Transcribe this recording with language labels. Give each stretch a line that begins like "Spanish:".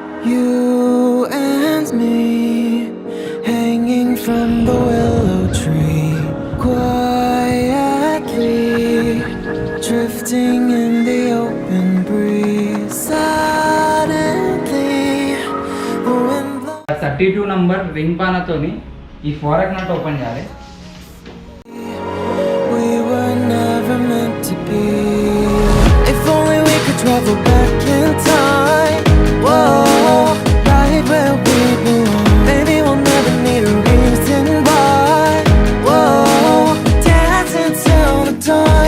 English: You and me, hanging from the willow tree, quietly drifting in the open breeze. Suddenly, the wind blows.
Telugu: 32 number ring పానతోని ఈ ఫోరక్ నట్ open చేయాలి.
English: We were never meant to be. If only we could travel back in time, whoa, right where we belong. Maybe we'll never need a reason why, whoa, dancing till the dawn.